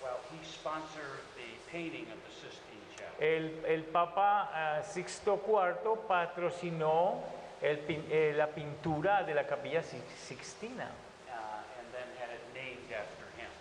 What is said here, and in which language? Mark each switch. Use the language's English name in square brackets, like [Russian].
[English] he sponsored the painting of the Sistine Chapel. [Spanish] el Papa Sixto IV patrocinó la pintura de la Capilla Sixtina. [English] And then had it named after him.